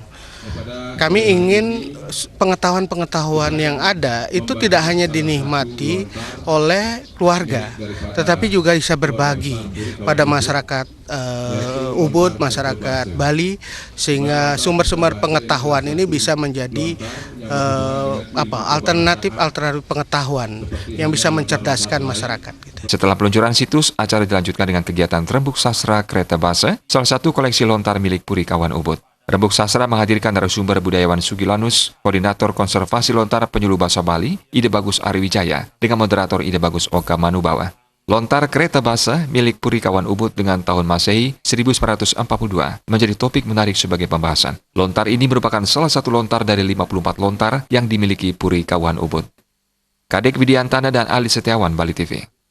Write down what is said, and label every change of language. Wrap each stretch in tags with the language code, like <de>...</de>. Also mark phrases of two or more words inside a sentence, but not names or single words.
<id>Kami ingin pengetahuan-pengetahuan yang ada itu tidak hanya dinikmati oleh keluarga, tetapi juga bisa berbagi pada masyarakat Ubud, masyarakat Bali, sehingga sumber-sumber pengetahuan ini bisa menjadi alternatif pengetahuan yang bisa mencerdaskan masyarakat. Setelah peluncuran situs, acara dilanjutkan dengan kegiatan rembuk sastra kereta bahasa, salah satu koleksi lontar milik Puri Kauhan Ubud. Rembuk sastra menghadirkan narasumber budayawan Sugilanus, Koordinator Konservasi Lontar Penyuluh Bahasa Bali, Ide Bagus Ariwijaya, dengan moderator Ide Bagus Oka Manubawa. Lontar kereta bahasa milik Puri Kauhan Ubud dengan tahun Masehi 1942 menjadi topik menarik sebagai pembahasan. Lontar ini merupakan salah satu lontar dari 54 lontar yang dimiliki Puri Kauhan Ubud. Kadek Widiantana dan Ali Setiawan, Bali TV.</id>